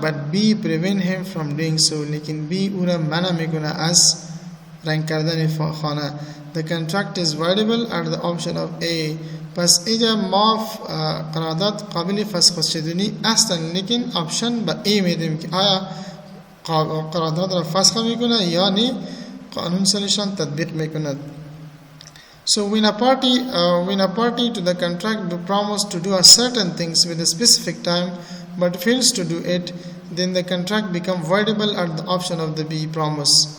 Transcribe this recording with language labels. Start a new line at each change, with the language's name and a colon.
English: But B prevent him from doing so.
Persian: لیکن B او را منع میکنه از رنگ کردن خانه.
English: The contract is voidable at the option of A.
Persian: پس اینجا ما قرارداد قابل فسخ شدنی هستن، لیکن آپشن به A میدیم که آیا قرارداد را فسخ میکنه یا نه قانون سرشان تطبیق میکند.
English: So when a party to the contract promised to do a certain things with a specific time but fails to do it, then the contract becomes voidable at the option of the B promise.